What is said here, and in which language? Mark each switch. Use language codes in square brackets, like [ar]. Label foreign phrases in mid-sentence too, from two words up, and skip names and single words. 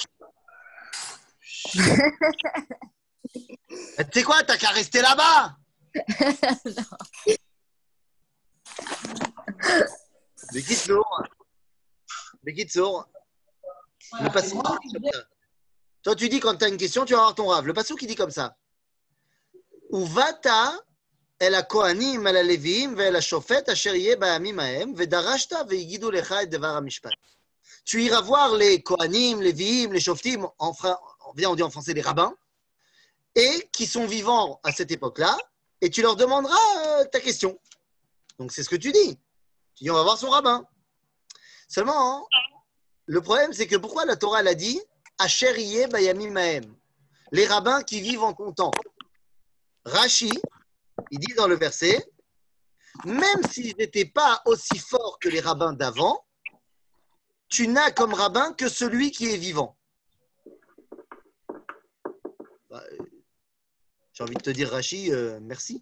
[fr] Tu sais quoi, t'as qu'à rester là-bas. Bekitsour. Le passou qui dit comme ça. Toi, tu dis quand tu as une question, tu vas avoir ton rave. Le passou qui dit comme ça. [he] ובאת אל הכהנים אל הלוים ואל השופט אשר יהיה בימים ההם ודרשת והגידו לך את דבר המשפט. [fr] Tu iras voir les kohanim, les léviim, les shoftim, on dit en français les rabbins, et qui sont vivants à cette époque-là, et tu leur demanderas ta question. Donc, c'est ce que tu dis. Tu dis, on va voir son rabbin. Seulement, hein, le problème, c'est que pourquoi la Torah l'a dit [he] אשר יהיה בימים ההם, [fr] les rabbins qui vivent en ton temps. Rashi, il dit dans le verset, même s'ils n'étaient pas aussi forts que les rabbins d'avant, tu n'as comme rabbin que celui qui est vivant. Bah, j'ai envie de te dire, Rashi, merci.